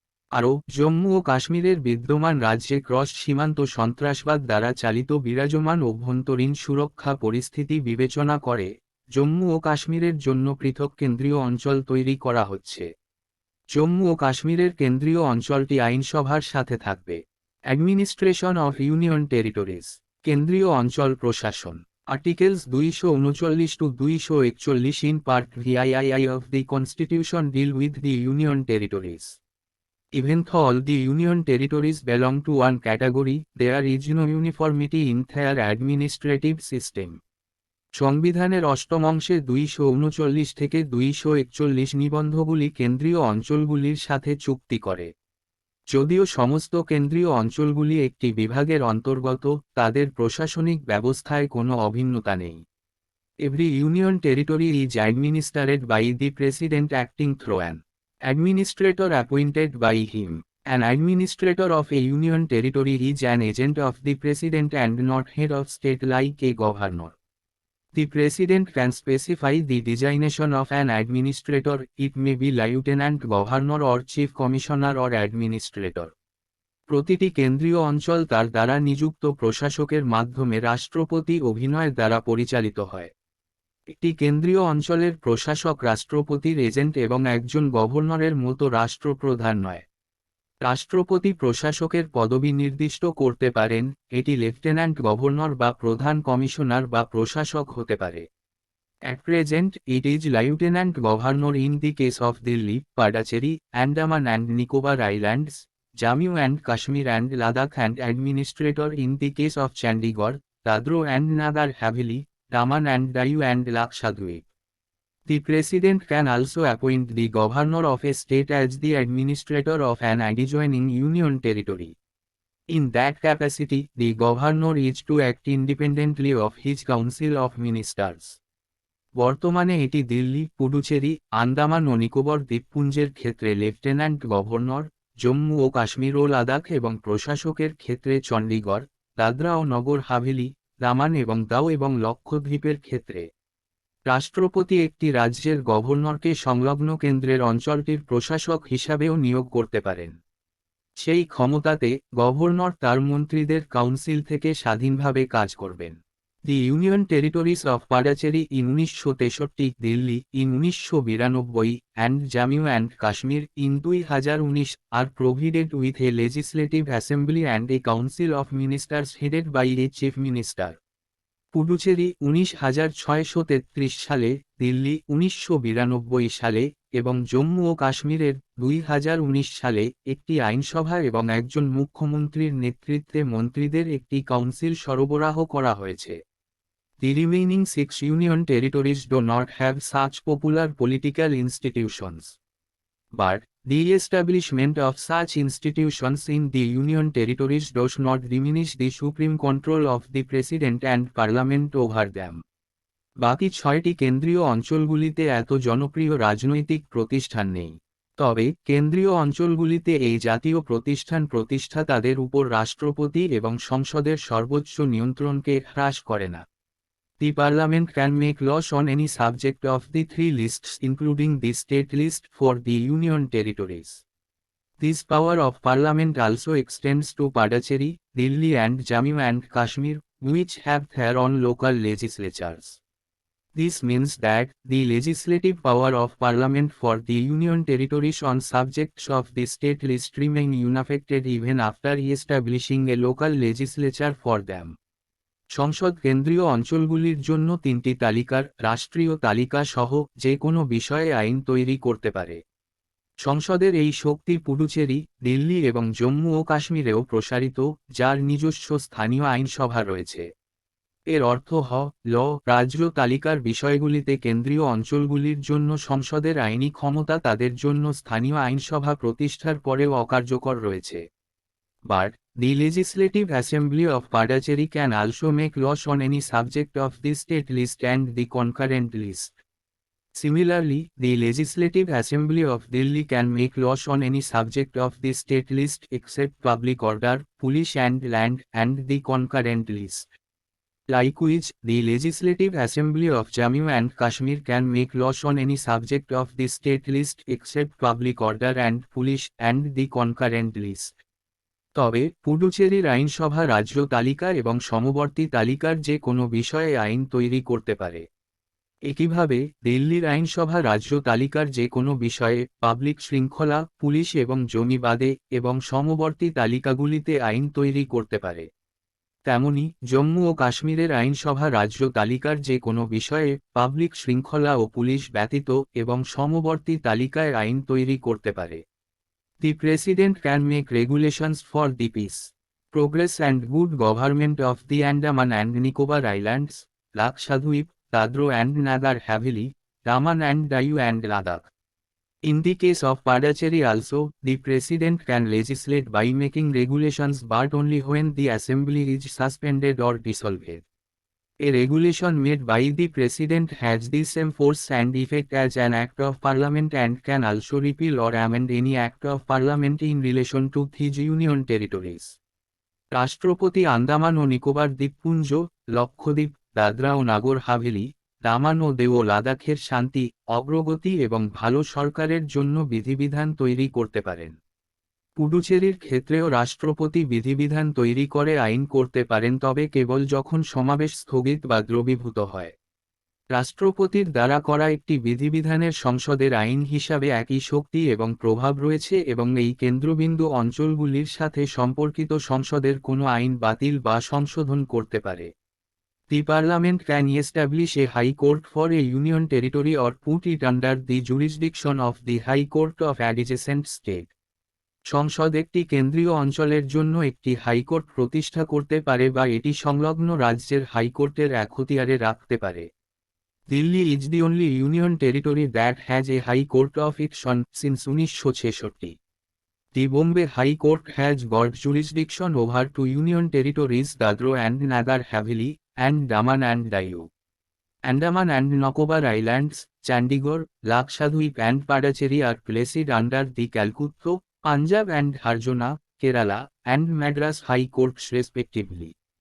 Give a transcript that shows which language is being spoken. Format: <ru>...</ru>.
<bn>আরও, জম্মু ও কাশ্মীরের বিদ্যমান রাজ্যে ক্রস সীমান্ত সন্ত্রাসবাদ দ্বারা চালিত বিরাজমান অভ্যন্তরীণ সুরক্ষা পরিস্থিতি বিবেচনা করে জম্মু ও কাশ্মীরের জন্য পৃথক কেন্দ্রীয় অঞ্চল তৈরি করা হচ্ছে। জম্মু ও কাশ্মীরের কেন্দ্রীয় অঞ্চলটি আইনসভার সাথে থাকবে।</bn> <en>Administration of union territories.</en> <bn>কেন্দ্রীয় অঞ্চল প্রশাসন।</bn> <en>Articles 239 to 241 in Part VIII of the Constitution deal with the Union Territories। Even though all the Union Territories belong to one category, there is no uniformity in their administrative system।</en> <bn>সংবিধানের অষ্টম অংশে 239 থেকে 241 নিবন্ধগুলি কেন্দ্রীয় অঞ্চলগুলির সাথে চুক্তি করে। যদিও সমস্ত কেন্দ্রীয় অঞ্চলগুলি একটি বিভাগের অন্তর্গত, তাদের প্রশাসনিক ব্যবস্থায় কোনো অভিন্নতা নেই।</bn> <en>Every union territory is administered by the president acting through an administrator appointed by him. An administrator of a union territory is an agent of the president and not head of state like a governor. The president can specify the designation of an administrator. It may be lieutenant governor or chief commissioner or administrator.</en> <bn>প্রতিটি কেন্দ্রীয় অঞ্চল তার দ্বারা নিযুক্ত প্রশাসকের মাধ্যমে রাষ্ট্রপতি অভিনয়ের দ্বারা পরিচালিত হয়। একটি কেন্দ্রীয় অঞ্চলের প্রশাসক রাষ্ট্রপতির এজেন্ট এবং একজন গভর্নরের মতো রাষ্ট্রপ্রধান নয়। রাষ্ট্রপতি প্রশাসকের পদবি নির্দিষ্ট করতে পারেন, এটি লেফটেন্যান্ট গভর্নর বা প্রধান কমিশনার বা প্রশাসক হতে পারে।</bn> <en>At present, it is Lieutenant Governor in the case of Delhi, Puducherry, Andaman and Nicobar Islands, Jammu and Kashmir and Ladakh, and Administrator in the case of Chandigarh, Dadra and Nagar Haveli, Daman and Diu and Lakshadweep. The President can also appoint the Governor of a state as the administrator of an adjoining union territory. In that capacity, the Governor is to act independently of his Council of Ministers.</en> <bn>বর্তমানে এটি দিল্লি, পুডুচেরি, আন্দামান ও নিকোবর দ্বীপপুঞ্জের ক্ষেত্রে lieutenant governor, Jammu ও কাশ্মীর ও লাদাখ এবং প্রশাসকের ক্ষেত্রে চণ্ডীগড়, দাদরা ও নগর হাভেলি, দামান এবং দাও এবং লক্ষদ্বীপের ক্ষেত্রে। রাষ্ট্রপতি একটি রাজ্যের গভর্নরকে সংলগ্ন কেন্দ্রের অঞ্চলটির প্রশাসক হিসাবেও নিয়োগ করতে পারেন। সেই ক্ষমতাতে গভর্নর তার মন্ত্রীদের কাউন্সিল থেকে স্বাধীনভাবে কাজ করবেন।</bn> <en>The Union Territories of Puducherry in 1963, Delhi in 1992, and Jammu and Kashmir in 2019 are provided with a legislative assembly and a council of ministers headed by a chief minister.</en> <bn>Puducherry 1933 সালে, দিল্লি 1992 সালে এবং জম্মু ও কাশ্মীরের 2019 সালে একটি আইনসভা এবং একজন মুখ্যমন্ত্রীর নেতৃত্বে মন্ত্রীদের একটি কাউন্সিল সরবরাহ করা হয়েছে।</bn> <en>The remaining 6 union territories do not have such popular political institutions. But, the establishment of such institutions in the union territories does not diminish the supreme control of the President and Parliament over them.</en> <bn>বাকি 6টি কেন্দ্রীয় অঞ্চলগুলিতে এত জনপ্রিয় রাজনৈতিক প্রতিষ্ঠান নেই। তবে কেন্দ্রীয় অঞ্চলগুলিতে এই জাতীয় প্রতিষ্ঠাতাদের উপর রাষ্ট্রপতি এবং সংসদের সর্বোচ্চ নিয়ন্ত্রণকে হ্রাস করে না।</bn> <en>The Parliament can make laws on any subject of the 3 lists including the state list for the union territories. This power of Parliament also extends to Puducherry, Delhi and Jammu and Kashmir, which have their own local legislatures. This means that the legislative power of Parliament for the union territories on subjects of the state list remain unaffected even after establishing a local legislature for them.</en> <bn>সংসদ কেন্দ্রীয় অঞ্চলগুলির জন্য 3টি তালিকার রাষ্ট্রীয় তালিকা সহ যে কোনো বিষয়ে আইন তৈরি করতে পারে। সংসদের এই শক্তি পুডুচেরি, দিল্লি এবং জম্মু ও কাশ্মীরেও প্রসারিত, যার নিজস্ব স্থানীয় আইনসভা রয়েছে। এর অর্থ রাজ্য তালিকার বিষয়গুলিতে কেন্দ্রীয় অঞ্চলগুলির জন্য সংসদের আইনি ক্ষমতা তাদের জন্য স্থানীয় আইনসভা প্রতিষ্ঠার পরেও অকার্যকর রয়েছে।</bn> <en>But, the Legislative Assembly of Puducherry can also make laws on any subject of the state list and the concurrent list. Similarly, the Legislative Assembly of Delhi can make laws on any subject of the state list except public order, police and land, and the concurrent list. Likewise, the Legislative Assembly of Jammu and Kashmir can make laws on any subject of the state list except public order and police and the concurrent list.</en> <bn>তবে পুডুচেরির আইনসভা রাজ্য তালিকা এবং সমবর্তী তালিকার যে কোনো বিষয়ে আইন তৈরি করতে পারে। একইভাবে দিল্লির আইনসভা রাজ্য তালিকার যে কোনো বিষয়ে পাবলিক শৃঙ্খলা, পুলিশ এবং জমি বাদে এবং সমবর্তী তালিকাগুলিতে আইন তৈরি করতে পারে। তেমনি জম্মু ও কাশ্মীরের আইনসভা রাজ্য তালিকার যে কোনো বিষয়ে পাবলিক শৃঙ্খলা ও পুলিশ ব্যতীত এবং সমবর্তী তালিকায় আইন তৈরি করতে পারে।</bn> <en>The President can make regulations for the peace, progress and good government of the Andaman and Nicobar Islands, Lakshadweep, Dadra and Nagar Haveli, Daman and Diu and Ladakh. In the case of Puducherry also, the President can legislate by making regulations but only when the assembly is suspended or dissolved. A regulation made by the President has the same force and effect as an act of Parliament and can also repeal or amend any act of Parliament in relation to his union territories.</en> <bn>রাষ্ট্রপতি আন্দামান ও নিকোবর দ্বীপপুঞ্জ, লক্ষদ্বীপ, দাদরা ও নাগর হাভেলি, দামান ও দেও লাদাখের শান্তি, অগ্রগতি এবং ভালো সরকারের জন্য বিধিবিধান তৈরি করতে পারেন। পুডুচেরির ক্ষেত্রেও রাষ্ট্রপতি বিধিবিধান তৈরি করে আইন করতে পারেন, তবে কেবল যখন সমাবেশ স্থগিত বা দ্রবীভূত হয়। রাষ্ট্রপতির দ্বারা করা একটি বিধিবিধানের সংসদের আইন হিসাবে একই শক্তি এবং প্রভাব রয়েছে এবং এই কেন্দ্রবিন্দু অঞ্চলগুলির সাথে সম্পর্কিত সংসদের কোনো আইন বাতিল বা সংশোধন করতে পারে।</bn> <en>The Parliament can establish a High Court for a Union Territory or put it under the jurisdiction of the High Court of adjacent state.</en> <bn>সংসদ একটি কেন্দ্রীয় অঞ্চলের জন্য একটি হাইকোর্ট প্রতিষ্ঠা করতে পারে বা এটি সংলগ্ন রাজ্যের হাইকোর্টের এখতিয়ারে রাখতে পারে।</bn> <en>Delhi is the only union territory that has a high court of its own since 1966. The Bombay High Court has got jurisdiction over two union territories, Dadra and Nagar Haveli, and Daman and Diu. Andaman and Nicobar Islands, Chandigarh, Lakshadweep and Puducherry are placed under the Calcutta, Punjab and Haryana, Kerala, and Madras High Courts respectively.</en>